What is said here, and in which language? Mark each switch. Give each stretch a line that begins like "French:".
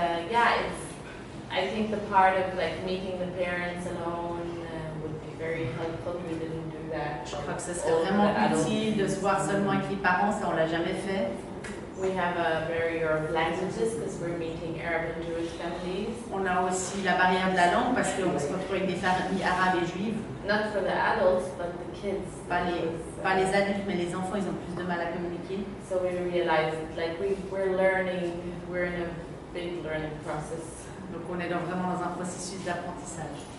English: Yeah, I think the part of like meeting the parents alone would be very helpful. We didn't do that.
French: Je crois que ce serait vraiment utile de se voir seulement avec les parents, ça on l'a jamais fait.
English: We have a barrier of languages because we're meeting Arab and Jewish families.
French: On a aussi la barrière de la langue parce qu'on se retrouve avec des familles arabes et juives.
English: Not for the adults, but the kids.
French: Pas les adultes, mais les enfants, ils ont plus de mal à communiquer.
English: So we realized like we're learning, we're in a big learning process.
French: Donc on est vraiment dans un processus d'apprentissage.